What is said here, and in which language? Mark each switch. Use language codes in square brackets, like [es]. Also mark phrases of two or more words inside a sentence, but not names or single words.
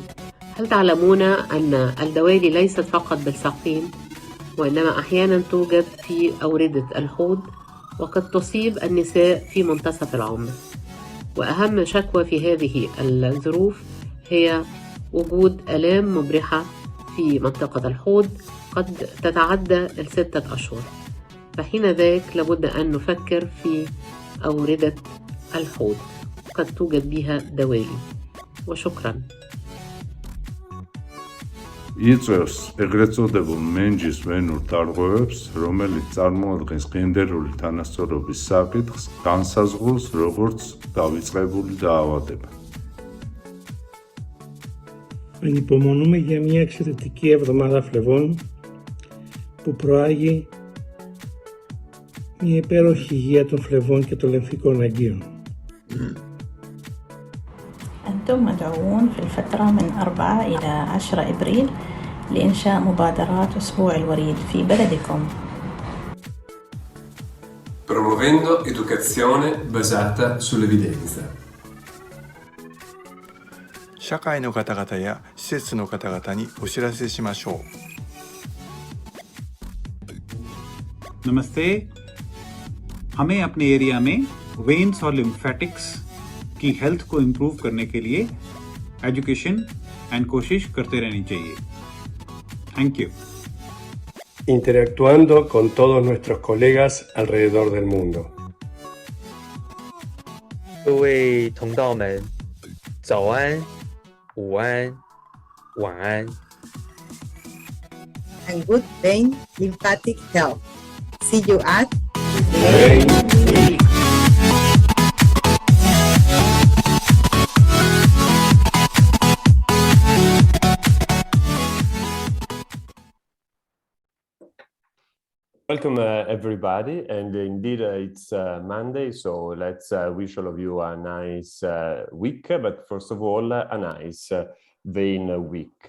[ar] هل تعلمون أن الدوالي ليست فقط بالسقيم وإنما أحيانا توجد في أوردة الحوض وقد تصيب النساء في منتصف العمر، وأهم شكوى في هذه الظروف هي وجود آلام مبرحة في منطقة الحوض قد تتعدى 6 أشهر، فحين ذاك لابد أن نفكر في أوردة الحوض قد توجد بها دوالي. وشكرا. [ka] იწვევს ეგრეთ წოდებულ მენჯის ვენურ დარღვევებს, რომელიც წარმოადგენს გენდერული თანასწორობის საკითხს, განსაზღვრავს როგორც დავიწყებული დაავადება. [el] Ανυπομονούμε για μια εξαιρετική εβδομάδα φλεβών που προάγει μια υπέροχη υγεία των φλεβών και των λεμφικών αγγείων. [ar] أنتم مدعوون في الفترة من 4 إلى 10 إبريل لإنشاء مبادرات أسبوع الوريد في بلدكم. [it] Promuovendo educazione basata sull'evidenza. [ja] 社会の方々や施設の方々にお知らせしましょう。 [hi] नमस्ते, हमें अपने एरिया में वेन्स और लिम्फेटिक्स की हेल्थ को इम्प्रूव करने के लिए [en] education and [hi] कोशिश करते रहनी चाहिए। [en] Thank you. [es] Interactuando con todos nuestros colegas alrededor del mundo. [zh] 各位同道们，早安、午安、晚安。 [en] And good vein lymphatic health. See you at Vein Week. Welcome everybody, and indeed it's Monday, so let's wish all of you a nice week, but first of all a nice Vein Week.